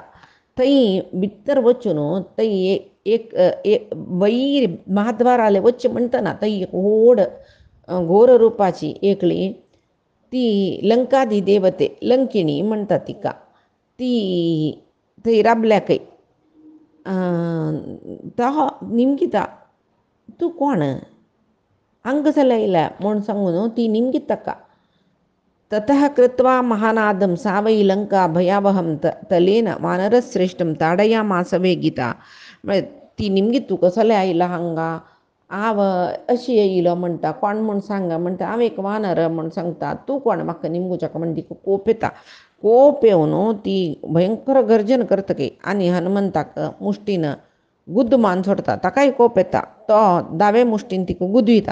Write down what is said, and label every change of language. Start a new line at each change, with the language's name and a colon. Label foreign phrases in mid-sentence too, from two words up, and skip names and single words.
Konkani: थंय भितर वचून थंय एक वयर महाद्वाराले वच्चें म्हणटना थंय एक व्हड घोर रुपाची एकली ती लंकादी देवते लंकिणी म्हणटा तिका ती थंय राबल्याकय तो निमगिता तूं कोण हांगा कसो येयला म्हूण सांगून ती निमगीत ताका.
Sanskrit: ततः कृत्वा महानादं सा वै लंका भयावहं तलेन वानरश्रेष्ठं ताडयामास वेगिता.
Konkani: ती निमगीत तूं कसले आयला हांगा हांव अशी येयलो म्हणटा कोण म्हूण सांगा म्हणटा हांव एक वानर म्हूण सांगता तूं कोण म्हाका निमगुच्याक म्हण तिका कोप येता. कोप येवन ती भयंकर गर्जन करतकी आनी हनुमंताक मुश्टीन गुद्द मान सोडता ताकाय कोप येता तो दावे मुश्टीन तिका गुदविता.